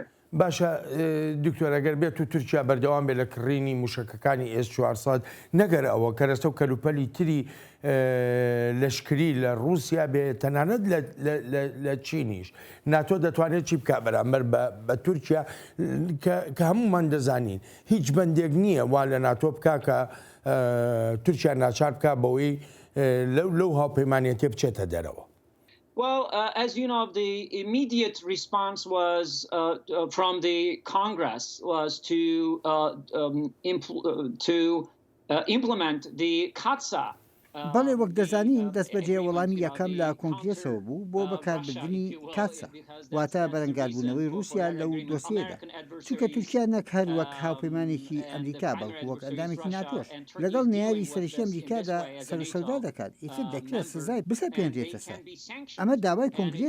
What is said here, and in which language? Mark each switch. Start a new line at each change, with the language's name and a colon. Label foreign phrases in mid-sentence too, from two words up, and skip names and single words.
Central Kurdish: باشە دکتۆر ئەگەر بێت و تورکیا بەردەوام بێ لە کڕینی موشکەکانی S-400 نەگەر ئەوە کەرەستە و کەلوپەلی تری لەشکری لە رووسیا بێ تەنانەت لە چینیش ناتۆ دەتوانێت چی بکە بەرامبەر بە تورکیا کە هەمومان دەزانین هیچ بەندێک نییە وا لە ناتۆ بکە کە تورکیا ناچار بکە بەوەی لەو هاوپەیمانەتێ بچێتە دەرەوە.
English: Well, as you know, the immediate response was from the Congress was to implement the CAATSA
Central Kurdish: بەڵێ وەک دەزانین دەست بەجێ وەڵامی یەکەم لە کۆنگرێسەوە بوو بۆ بەکاربردننی کاتسە واتە بەرەنگاربوونەوەی رووسیا لەو دۆسیەدا چونکە تورکیا نەک هەر وەک هاوپەیمانێکی ئەمریکا بەڵکو وەک ئەندامێکی ناتۆش لەگەڵ نێاری سەرشی ئەمریکادا سەرسەودا دەکات ئیتر دەکرێت سزای بسەپێنرێتە سەر ئەمە داوای کۆنگرێس